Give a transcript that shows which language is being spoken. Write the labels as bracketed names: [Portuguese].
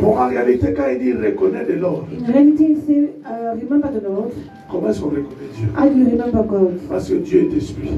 [French] Bon, en réalité, quand il dit reconnaît de l'ordre, [English] In reality, you say, remember the Lord. [French] comment est-ce qu'on reconnaît Dieu? [English] How do you remember God? [French] Parce que Dieu est esprit.